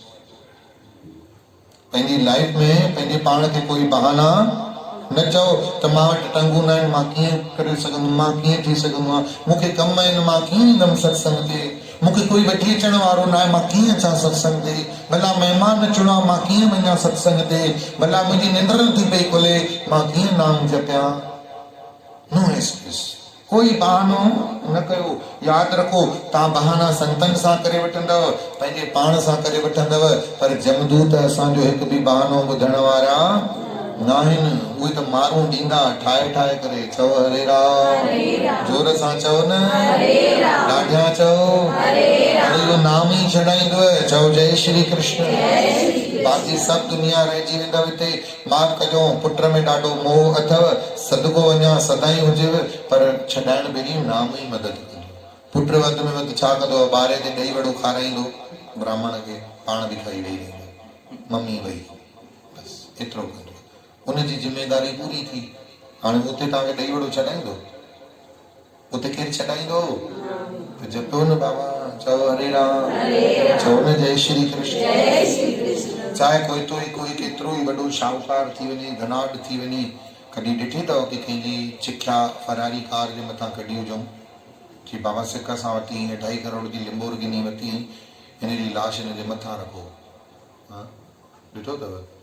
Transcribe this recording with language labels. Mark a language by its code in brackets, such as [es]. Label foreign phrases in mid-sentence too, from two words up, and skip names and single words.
[sd] पंहिंजी लाइफ में पंहिंजे पाण खे कोई बहाना न चओ त मां वटि टंगू न आहिनि, मां कीअं करे सघंदुमि, मां कीअं थी सघंदो आहियां, मूंखे कम आहिनि, मां कीअं ईंदुमि सत्संग ते, मूंखे कोई वठी अचण वारो न आहे, मां कीअं अचां सत्संग ते, भला महिमान अचिणो आहे, मां कीअं वञा सत्संग ते, भला मुंहिंजी निंड नथी पई खुले, मां कीअं नाम जपियां। [en] no excuse, [sd] कोई बहानो न कयो। यादि रखो, तव्हां बहाना संतनि सां करे वठंदव, पंहिंजे पाण सां करे वठंदव, पर जमदूत असांजो हिकु बि बहानो ॿुधण वारा न आहिनि। उहे त मारूं ॾींदा ठाहे ठाहे करे। चओ हरे राम, जोर सां चओ न, ॾाढा चओ, पर इहो नाम ई छॾाईंदव। चओ जय श्री कृष्ण। बाक़ी सभु दुनिया रहिजी वेंदव हिते। माफ़ कजो, पुट में ॾाढो मोह अथव, सदको वञा सदाई हुजेव, पर छॾाइण ॿेड़ी नाम ई मदद कंदो। पुट वधि में वधि छा कंदो, ॿार ते ॾही वड़ो खाराईंदो ब्राह्मण खे, पाण बि खाई वेही रहंदो, मम्मी वई, बसि एतिरो कंदो। उनजी ज़िमेदारी पूरी थी। हाणे उते तव्हांखे ॾही वड़ो छॾाईंदो? उते केरु छॾाईंदो? त जपो न बाबा, चओ हरे राम, चओ न जय श्री कृष्ण। चाहे कोई केतिरो ई वॾो शाहूकार थी वञे, धनाढ्य थी वञे, कॾहिं ॾिठी अथव कि कंहिंजी चिख्या फरारी कार जे मथां कढी हुजऊं कि बाबा सिक सां वठी 2.5 करोड़ जी लिम्बोर्गिनी वठी, हिन जी लाश हिन जे मथां रखो? हा, ॾिठो अथव?